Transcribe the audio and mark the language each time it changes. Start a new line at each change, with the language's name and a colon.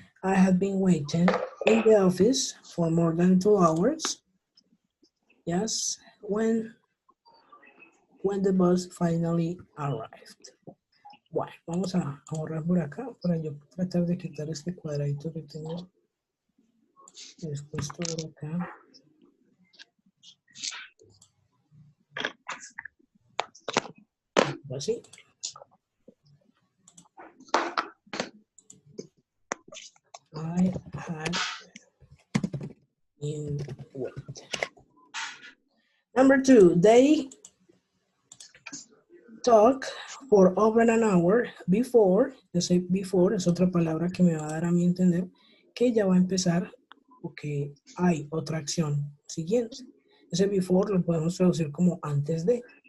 English: I had been waiting in the office for more than 2 hours. Yes. When the bus finally arrived.
Spanish: Bueno, vamos a borrar por acá para yo tratar de quitar este cuadradito que tengo después por acá. Así.
English: I had been waiting. Number 2, they talk for over an hour before.
Spanish: Ese before es otra palabra que me va a dar a mí entender que ya va a empezar o que hay otra acción siguiente. Ese before lo podemos traducir como antes de.